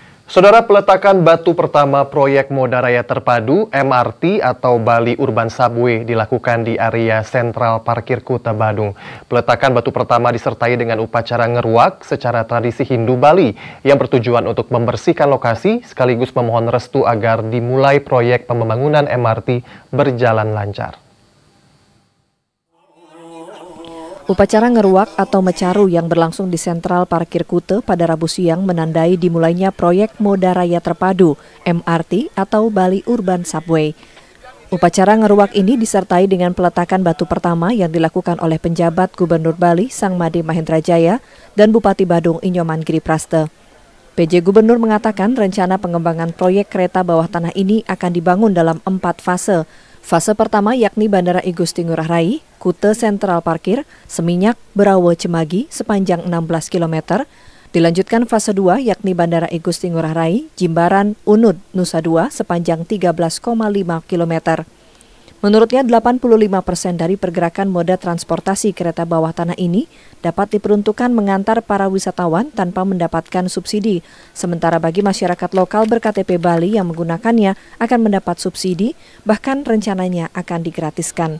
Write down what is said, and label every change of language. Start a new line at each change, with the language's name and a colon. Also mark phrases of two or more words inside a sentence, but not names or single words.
Indonesian: Saudara, peletakan batu pertama proyek Moda Raya Terpadu MRT atau Bali Urban Subway dilakukan di area sentral parkir Kuta Badung. Peletakan batu pertama disertai dengan upacara ngeruak secara tradisi Hindu Bali yang bertujuan untuk membersihkan lokasi sekaligus memohon restu agar dimulai proyek pembangunan MRT berjalan lancar. Upacara ngeruak atau mecaru yang berlangsung di sentral parkir Kute pada Rabu siang menandai dimulainya proyek Moda Raya Terpadu MRT atau Bali Urban Subway. Upacara ngeruak ini disertai dengan peletakan batu pertama yang dilakukan oleh penjabat Gubernur Bali Sangmade Mahendrajaya dan Bupati Badung Inyoman Giripraste. PJ Gubernur mengatakan rencana pengembangan proyek kereta bawah tanah ini akan dibangun dalam 4 fase. Fase pertama yakni Bandara I Gusti Ngurah Rai, Kute Sentral Parkir, Seminyak, Berawa, Cemagi sepanjang 16 km. Dilanjutkan fase 2 yakni Bandara I Gusti Ngurah Rai, Jimbaran, Unud, Nusa Dua sepanjang 13,5 km. Menurutnya 85% dari pergerakan moda transportasi kereta bawah tanah ini dapat diperuntukkan mengantar para wisatawan tanpa mendapatkan subsidi. Sementara bagi masyarakat lokal berKTP Bali yang menggunakannya akan mendapat subsidi, bahkan rencananya akan digratiskan.